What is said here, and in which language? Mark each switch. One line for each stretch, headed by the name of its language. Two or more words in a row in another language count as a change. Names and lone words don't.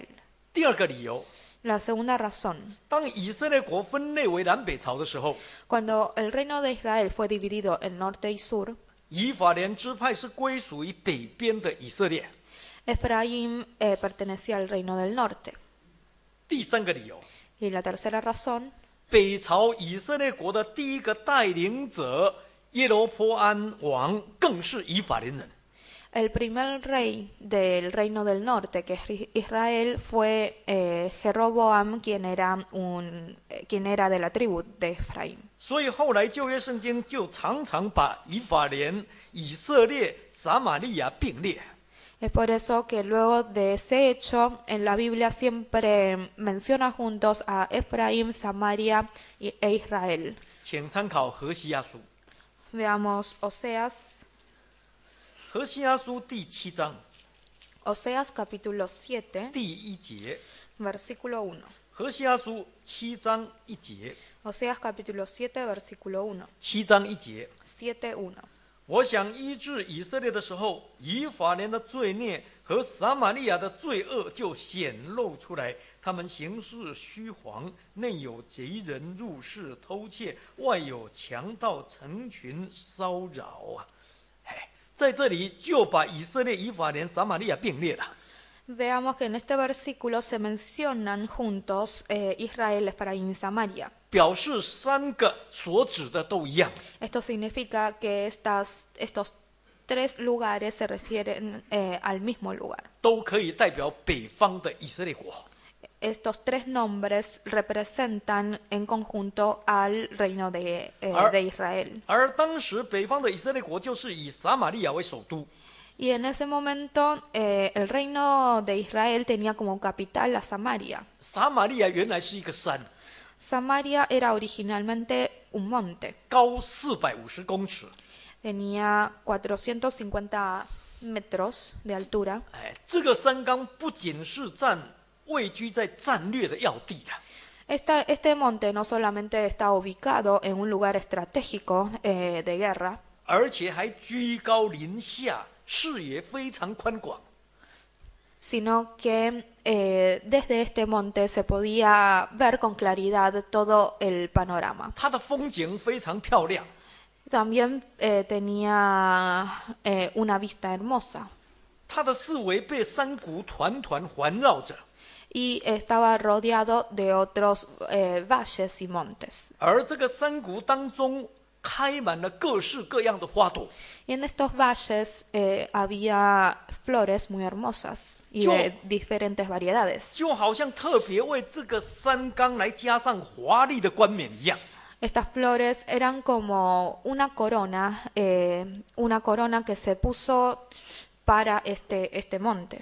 Chinese: 第二个理由，
Spanish: La segunda razón,
Chinese: 当以色列国分裂为南北朝的时候，
Spanish: cuando el reino de Israel fue dividido en norte y sur,
Chinese: 以法莲支派是归属于北边的以色列。
Spanish: Efraín pertenecía al reino del norte.
Chinese: 第3个理由，
Spanish: Y la tercera razón,
Chinese: 北朝以色列国的第一个带领者耶罗波安王更是以法莲人。
Spanish: el primer rey del reino del norte, que es Israel, fue Jeroboam, quien era de la tribu de Efraín.
Chinese: 所以后来旧约圣经就常常把以法莲、以色列、撒玛利亚并列。
Spanish: Es por eso que luego de ese hecho, en la Biblia siempre menciona juntos a Efraín, Samaria e Israel.
Chinese: 请参考何西阿书。
Spanish: Veamos Oseas
Chinese: 何西阿书第7章
Spanish: Oseas capítulo 7,
Chinese: 第1节，
Spanish: versículo 1.
Chinese: 何西阿书7章1节，
Spanish: Oseas capítulo 7, versículo 1.
Chinese: 7 章1节。
Spanish: 7:1.
Chinese: 我想医治以色列的时候，以法莲的罪孽和撒玛利亚的罪恶就显露出来。他们行事虚谎，内有贼人入室偷窃，外有强盗成群骚扰啊！在这里就把以色列、以法莲、撒玛利亚并列了。
Spanish: Veamos que en este versículo se mencionan juntos Israel, Efraín y Samaria.
Chinese: 表示3个所指的都一样。
Spanish: Esto significa que estos 3 lugares se refieren al mismo lugar.
Chinese: 都可以代表北方的以色列国。
Spanish: Estos 3 nombres representan en conjunto al reino de Israel.
Chinese: 而当时北方的以色列国就是以撒玛利亚为首都。
Spanish: Y en ese momento el reino de Israel tenía como capital a Samaria.
Chinese: 撒玛利亚原来是一个山，
Spanish: Samaria era originalmente un monte.
Chinese: 高450公尺。
Spanish: Tenía 450 metros de altura.
Chinese: 这个山冈不仅是位居在战略的要地了，
Spanish: Este monte no solamente está ubicado en un lugar estratégico de guerra,
Chinese: 而且还居高临下，视野非常宽广。
Spanish: sino que desde este monte se podía ver con claridad todo el panorama.
Chinese: 它的风景非常漂亮，
Spanish: También tenía una vista hermosa
Chinese: 它的四围被山谷团团环绕着，
Spanish: y estaba rodeado de otros valles y montes.
Chinese: 而这个山谷当中开满了各式各样的花朵，
Spanish: Y en estos valles había flores muy hermosas y de diferentes variedades.
Chinese: 就好像特别为这个山冈来加上华丽的冠冕一样。
Spanish: Estas flores eran como una corona que se puso para este monte.